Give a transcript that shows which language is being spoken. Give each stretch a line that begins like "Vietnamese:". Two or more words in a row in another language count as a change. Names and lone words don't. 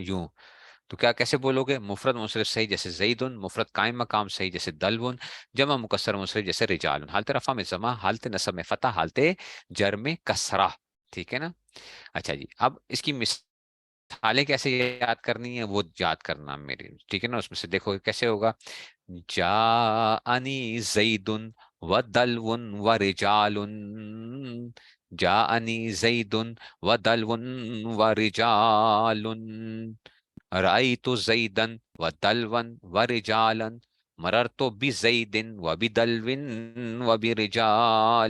Urdu: یوں تو کیا کیسے بولو گے، مفرد منصرف صحیح جیسے زیدن، مفرد قائم مقام صحیح جیسے دلون، جمع مکسر منصرف جیسے رجال، حالت رفع میں ضمہ، حالت نصب میں فتح، حالت جر میں کسرہ. ٹھیک ہے نا. اچھا جی، اب اس کی مثالیں کیسے یاد کرنی ہے وہ یاد کرنا میری، ٹھیک ہے نا. اس میں سے دیکھو کیسے ہوگا.
Arabic: جاءنی زیدن و دلون و رجال، جاءنی زیدن و دلون و رجال، رأیت زیدن و دلون و رجالا، مررت بزید و بدلو و برجال.